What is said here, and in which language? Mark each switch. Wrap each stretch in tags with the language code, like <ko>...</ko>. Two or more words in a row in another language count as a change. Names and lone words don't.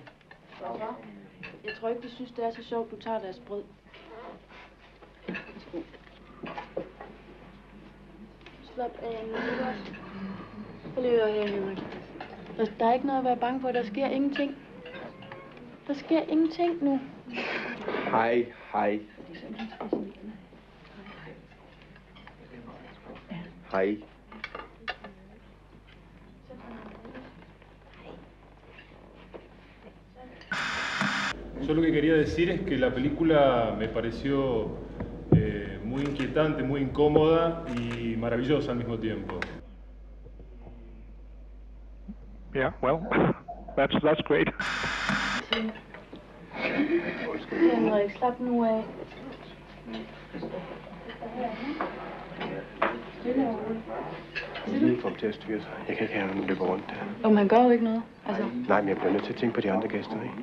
<da>Stoffer, jeg tror ikke, de synes, det er så sjovt, du tager deres brød. Slap af nu, ikke også? Prøv lige at høre her, Henrik. Der er ikke noget at være bange for, der sker ingenting. Der sker ingenting nu. Hej.</da> <es>Yo lo que quería decir es que la película me pareció muy inquietante, muy incómoda y maravillosa al mismo tiempo.</es> <en>Yeah, well, that's great.</en> <da>Henrik, slap nu af. Lige kom til at styre sig. Jeg kan ikke have ham løbe rundt der. Han gør jo ikke noget. Altså. Nej, men jeg bliver nødt til at tænke på de andre gæster, ikke?</da>